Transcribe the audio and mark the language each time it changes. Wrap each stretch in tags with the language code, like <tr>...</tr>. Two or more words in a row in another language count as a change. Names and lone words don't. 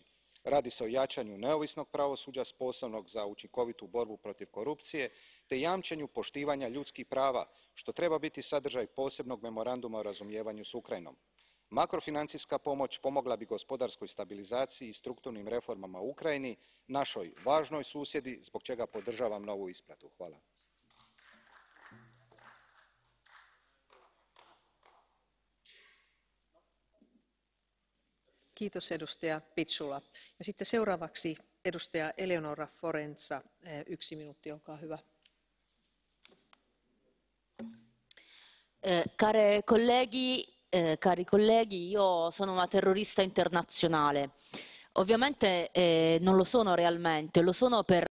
<hr>Radi se o jačanju neovisnog pravosuđa sposobnog za učinkovitu borbu protiv korupcije te jamčenju poštivanja ljudskih prava, što treba biti sadržaj posebnog memoranduma o razumijevanju s Ukrajinom. Makrofinancijska pomoć pomogla bi gospodarskoj stabilizaciji i strukturnim reformama u Ukrajini, našoj važnoj susjedi, zbog čega podržavam novu isplatu. Hvala.</hr> <fi>Kiitos edustaja Picula. Ja sitten seuraavaksi edustaja Eleonora Forenza, 1 minuutti, olkaa hyvä.</fi> <it>Cari colleghi, io sono una terrorista internazionale. Ovviamente non lo sono realmente, lo sono per</it>